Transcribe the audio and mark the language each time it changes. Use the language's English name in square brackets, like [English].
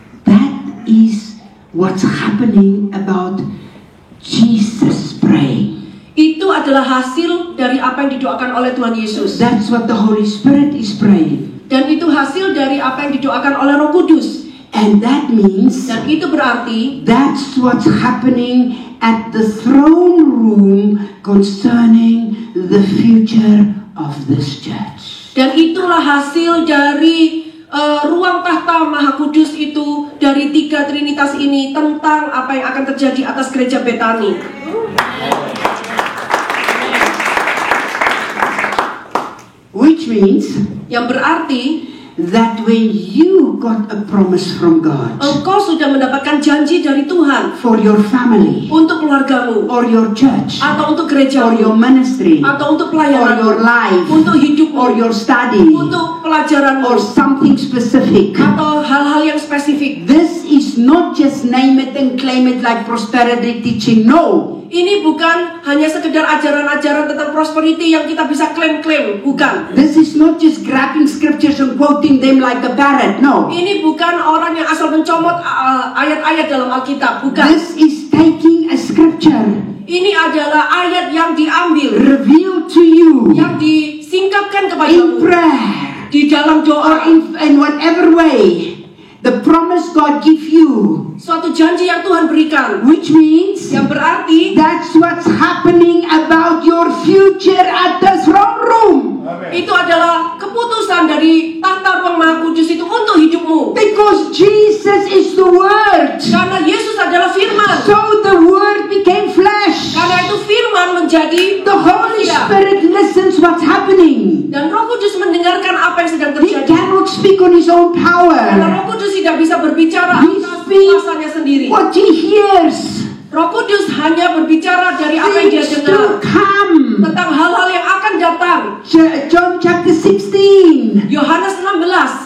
[English] that is what's happening about Jesus praying. [Indonesian] itu adalah hasil dari apa yang didoakan oleh Tuhan Yesus. [English] That's what the Holy Spirit is praying. [Indonesian] Dan itu hasil dari apa yang didoakan oleh Roh Kudus. [English] And that means [Indonesian] Dan itu berarti [English] that's what's happening at the throne room concerning the future of this church. [Indonesian] dan itulah hasil dari ruang tahta Maha Kudus itu, dari tiga Trinitas ini, tentang apa yang akan terjadi atas gereja Betani. [English] Which means [Indonesian] Yang berarti [English] that when you got a promise from God [Indonesian] engkau sudah mendapatkan janji dari Tuhan [English] for your family [Indonesian] untuk keluargamu, [English] or your church [Indonesian] atau untuk [English] or [Indonesian] gerejamu, [English] your ministry [Indonesian] atau untuk [English] or [Indonesian] pelayananmu, [English] your life [Indonesian] untuk hidupmu, [English] or your study [Indonesian] untuk pelajaranmu, [English] or something specific. [Indonesian] atau hal-hal yang spesifik. [English] This is not just name it and claim it like prosperity teaching. No. [Indonesian] Ini bukan hanya sekedar ajaran-ajaran tentang prosperity yang kita bisa klaim-klaim, bukan. [English] This is not just grabbing scriptures and quoting them like a parrot. No. [Indonesian] Ini bukan orang yang asal mencomot ayat-ayat dalam Alkitab, bukan. [English] This is taking a scripture [Indonesian] Ini adalah ayat yang diambil, [English] revealed to you [Indonesian] yang disingkapkan [English] in [Indonesian] kepadamu [English] prayer, [Indonesian] di dalam [English] or [Indonesian] doa, [English] in whatever way, the promise God give you, [Indonesian] suatu janji yang Tuhan berikan, [English] which means [Indonesian] yang berarti [English] that's what's happening about your future at the throne room. Amen. [Indonesian] itu adalah keputusan dari tahta ruang Maha Kudus itu untuk hidupmu. [English] Because Jesus is the Word. [Indonesian] Karena Yesus adalah firman. [English] So the Word became flesh. [Indonesian] Karena itu firman menjadi [English] The Holy [Indonesian] manusia. [English] Spirit listens what's happening. [Indonesian] Dan Roh Kudus mendengarkan apa yang sedang [English] He [Indonesian] terjadi. [English] cannot speak on his own [Indonesian] Karena [English] power. [Indonesian] Roh Kudus tidak bisa berbicara [English] He [Indonesian] atas [English] speaks [Indonesian] kuasanya sendiri. [English] what he hears. [Indonesian] Roh Kudus hanya berbicara dari apa yang dia [English] Things [Indonesian] dengar [English] to come. [Indonesian] tentang hal-hal yang akan datang. [English] John chapter 16. [Indonesian] Yohanes 16.